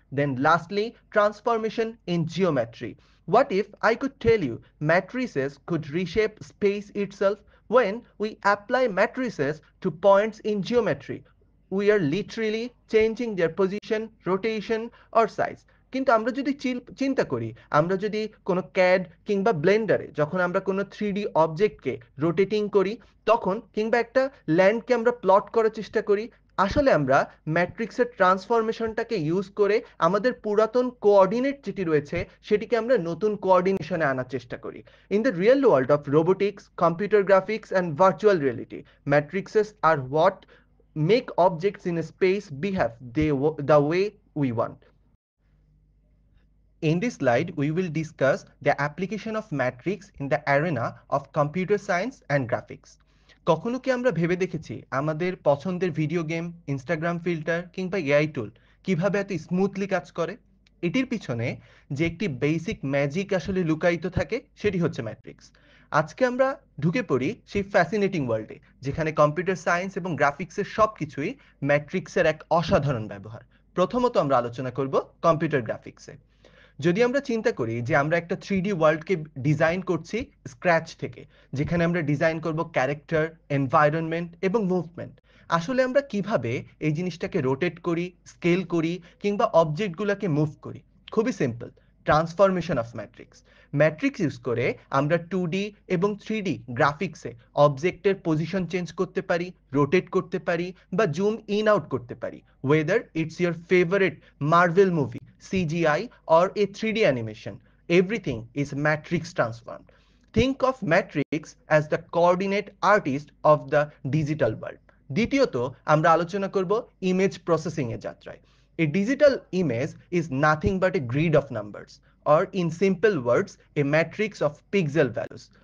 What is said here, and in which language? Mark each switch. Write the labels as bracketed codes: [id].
[en] Then lastly, transformation in geometry. What if I could tell you matrices could reshape space itself? When we apply matrices to points in geometry, we are literally changing their position, rotation or size. [bn] কিন্তু আমরা যদি চিন্তা করি, আমরা যদি কোনো CAD কিংবা ব্লেন্ডারে যখন আমরা কোনো 3D অবজেক্টকে রোটেটিং করি, তখন কিংবা একটা ল্যান্ডকে আমরা প্লট করার চেষ্টা করি, আসলে আমরা ম্যাট্রিক্সের ট্রান্সফরমেশনটাকে ইউজ করে আমাদের পুরাতন কোঅর্ডিনেট যেটি রয়েছে সেটিকে আমরা নতুন কোঅর্ডিনেশনে আনার চেষ্টা করি। [en] In the real world of robotics, computer graphics and virtual reality, matrixes are what make objects in space behave the way we want. In this slide, we will discuss the application of matrix in the arena of computer science and graphics. [bn] কখনো কি আমরা ভেবে দেখেছি আমাদের পছন্দের video game, Instagram filter কিংবা AI টুল কিভাবে এত স্মুথলি কাজ করে? এটির পিছনে যে একটি বেসিক ম্যাজিক আসলে লুকায়িত থাকে সেটি হচ্ছে ম্যাট্রিক্স। আজকে আমরা ঢুকে পড়ি সেই ফ্যাসিনেটিং ওয়ার্ল্ডে, যেখানে কম্পিউটার সায়েন্স এবং গ্রাফিক্সের সবকিছুই ম্যাট্রিক্সের এক অসাধারণ ব্যবহার। প্রথমত আমরা আলোচনা করব কম্পিউটার গ্রাফিক্সে। যদি আমরা চিন্তা করি যে আমরা একটা 3D ওয়ার্ল্ডকে ডিজাইন করছি স্ক্র্যাচ থেকে, যেখানে আমরা ডিজাইন করব ক্যারেক্টার, এনভায়রনমেন্ট এবং মুভমেন্ট, আসলে আমরা কিভাবে এই জিনিসটাকে রোটেট করি, স্কেল করি কিংবা অবজেক্টগুলোকে মুভ করি? খুবই simple. [en] Transformation of matrix. [bn] Matrix use করে আমরা 2D এবং 3D গ্রাফিক্সে অবজেক্টের পজিশন চেঞ্জ করতে পারি, রোটেট করতে পারি বা জুম ইন আউট করতে পারি, [en] Whether it's your favourite Marvel movie, CGI or a 3D animation. Everything is matrix transformed. Think of matrix as the coordinate artist of the digital world. [bn] দ্বিতীয়ত আমরা আলোচনা করব ইমেজ প্রসেসিং এর যাত্রায়। [en] A digital image is nothing but a grid of numbers, or in simple words, a matrix of pixel values.